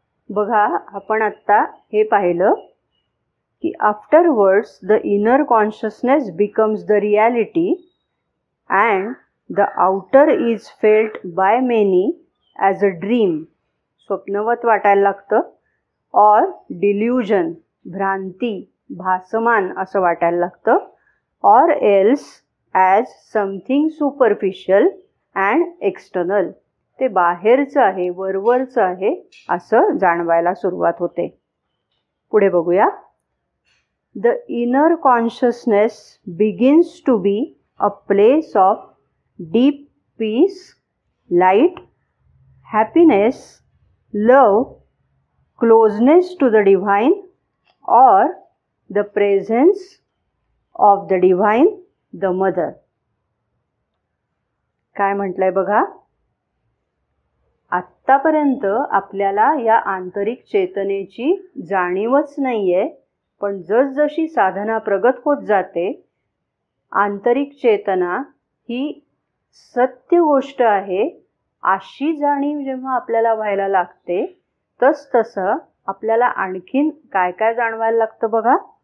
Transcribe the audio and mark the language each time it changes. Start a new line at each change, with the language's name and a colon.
Marathi: बघा, आपण आत्ता हे पाहिलं की
English: afterwards the inner consciousness becomes the reality and the outer is felt by many as a dream,
Marathi: स्वप्नवत वाटायला लागतं,
English: or delusion,
Marathi: भ्रांती, भासमान असं वाटायला लागतं,
English: or else as something superficial and external,
Marathi: ते बाहेरचं आहे, वरवरचं आहे असं जाणवायला सुरुवात होते. पुढे बघूया.
English: The inner consciousness begins to be a place of deep peace, light, happiness, love, closeness to the divine, or the presence of the divine, the mother.
Marathi: काय म्हटलंय बघा. आत्तापर्यंत आपल्याला या आंतरिक चेतनेची जाणीवच नाहीये, पण जसजशी साधना प्रगत होत जाते, आंतरिक चेतना ही सत्य गोष्ट आहे अशी जाणीव जेव्हा आपल्याला व्हायला लागते, तसं आपल्याला आणखीन काय काय जाणवायला लागतं बघा.